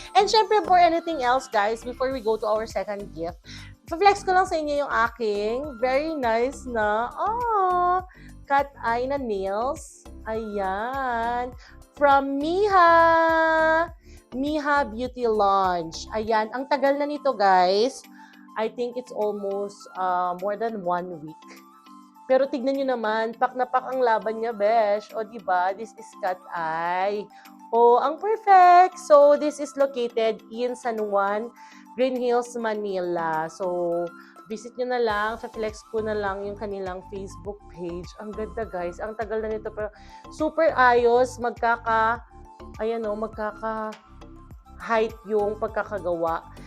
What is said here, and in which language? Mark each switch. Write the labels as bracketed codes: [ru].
[en] And syempre, for anything else, guys, before we go to our second gift, flex [tl] ko lang sa inyo yung aking [en] very nice na, cat eye na nails. [tl] Ayan. From Miha Beauty Lounge. Ayan. Ang tagal na nito, guys. [en] I think it's almost more than 1 week. [tl] Pero tignan nyo naman, pak na pak ang laban niya, besh. O, diba? [en] This is cat eye. [tl] O, ang [en] perfect. So, this is located in San Juan, Green Hills, Manila. [tl] So, visit nyo na lang. Flex ko na lang yung kanilang Facebook page. Ang ganda, guys. Ang tagal na nito. Pero super ayos. Magkaka-height yung pagkakagawa.